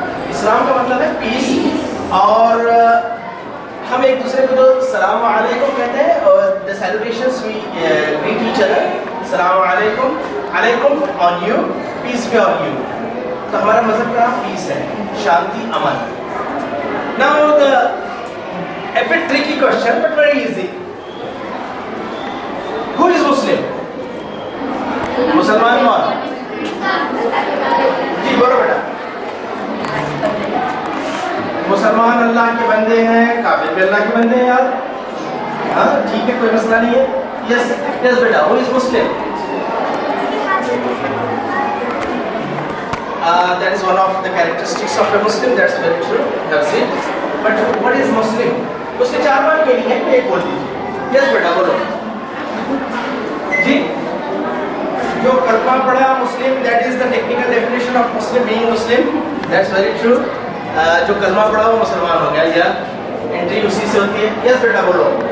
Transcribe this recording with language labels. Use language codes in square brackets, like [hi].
[ur] اسلام کا مطلب ہے پیس, اور ہم ایک دوسرے کو جو السلام علیکم کہتے ہیں, اور [en] the celebrations we greet each other, [ur] السلام علیکم, علیکم on you, [en] peace be on you. [ur] تو ہمارا مذہب کا نام پیس ہے, شانتی, امن. [en] Now a bit tricky question but very easy. Who is Muslim? [ur] مسلمان کون؟ جی بولو بیٹا. مسلمان اللہ کے بندے ہیں, کافر بھی اللہ کے بندے ہیں یار. ہاں ٹھیک ہے, کوئی مسئلہ نہیں ہے. یس یس بیٹا, [en] who is Muslim? That is one of the characteristics of a Muslim. That's very true. That's it. But what is Muslim? [ur] اس کے 4 بار meaning ہے, ایک بول دیجیے. Yes بیٹا بولو. جی جو کلمہ پڑھا مسلم, [en] that is the technical definition of Muslim, being Muslim. That's very true. [ur] جو کلمہ پڑھا وہ مسلمان ہو گیا, یا انٹری اسی سے ہوتی ہے. Yes بیٹا بولو.